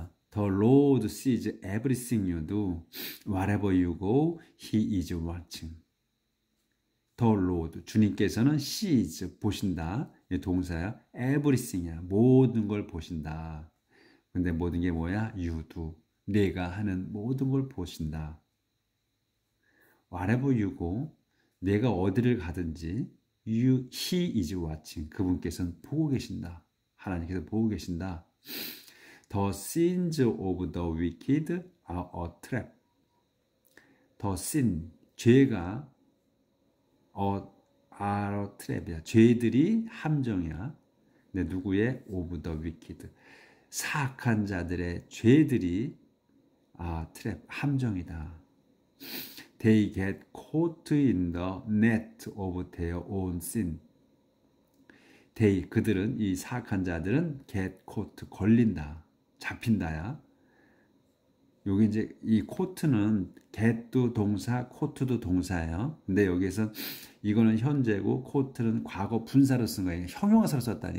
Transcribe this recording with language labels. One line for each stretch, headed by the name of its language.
English: The Lord sees everything you do. Wherever you go, He is watching. The Lord,
Korean: 주님께서는
English: sees,
Korean: 보신다. 동사야. everything이야. 모든 걸 보신다. 근데 모든 게 뭐야?
English: You do.
Korean: 내가 하는 모든 걸 보신다.
English: Wherever you go,
Korean: 내가 어디를 가든지
English: He is watching.
Korean: 그분께서는 보고 계신다. 하나님께서 보고 계신다.
English: The sins of the wicked are a trap. The sin,
Korean: 죄가
English: are a trap이야.
Korean: 죄들이 함정이야. 근데 누구의?
English: Of the wicked.
Korean: 사악한 자들의 죄들이 trap, 함정이다.
English: They get caught in the net of their own sin.
Korean: 그들은 이 사악한 자들은
English: get caught
Korean: 걸린다. 잡힌다야. 여기 이제 이 court는 get도 동사, caught도 동사예요. 근데 여기에서 이거는 현재고 코트는 과거 분사로 쓴 거예요. 형용사로 썼다니.